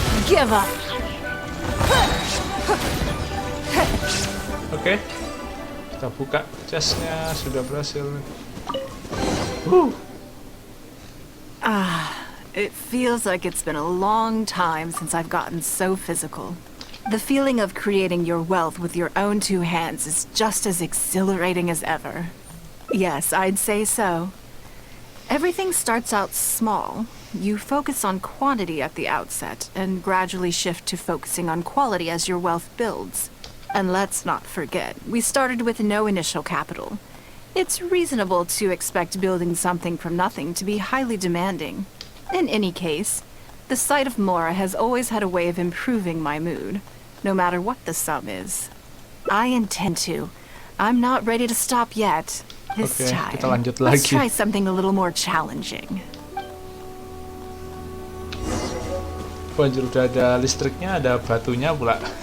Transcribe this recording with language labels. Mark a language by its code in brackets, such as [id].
[en] Give up. Oke. [id] Kita buka chestnya, sudah berhasil. [en] It feels like it's been a long time since I've gotten so physical. The feeling of creating your wealth with your own two hands is just as exhilarating as ever. Yes, I'd say so. Everything starts out small. You focus on quantity at the outset, and gradually shift to focusing on quality as your wealth builds. And let's not forget, we started with no initial capital. It's reasonable to expect building something from nothing to be highly demanding. In any case, the sight of Mora has always had a way of improving my mood, no matter what the sum is. I intend to. I'm not ready to stop yet. This time, [id] kita lanjut [en] let's [id] lagi. [en] try something a little more challenging. [id] Anjir, udah ada listriknya, ada batunya pula.